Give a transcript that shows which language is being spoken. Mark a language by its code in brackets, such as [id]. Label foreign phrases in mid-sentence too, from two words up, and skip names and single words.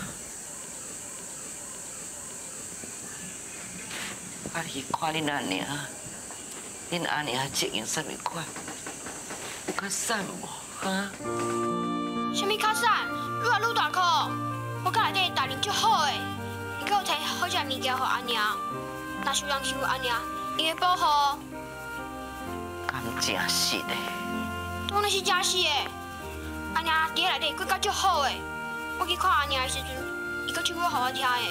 [nan] 啊你看恁阿娘，恁阿娘这用什么款？有较瘦无？哈？什么较瘦？愈来愈大颗。我甲内底大人足好诶，伊阁有摕好食物件互阿娘。若是有人欺负阿娘，伊会保护。敢真实的？当然是真实诶。阿娘伫内底骨甲足好诶。我去看阿娘的时阵，伊阁唱歌互我听诶。